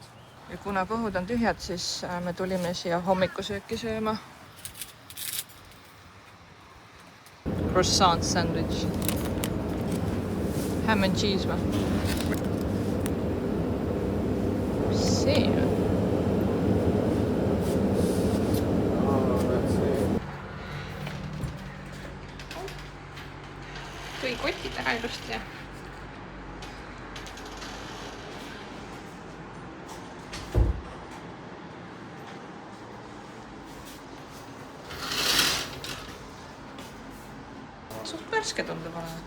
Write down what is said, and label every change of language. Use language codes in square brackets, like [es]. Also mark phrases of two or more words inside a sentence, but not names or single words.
[et] Ja kuna kõhud on tühjad, siis me tulime siia hommikusööki sööma. [en] Croissant sandwich. Ham and cheese [et] või? See on. Tõi kotid ära ilusti ja suht värske tundub olevat.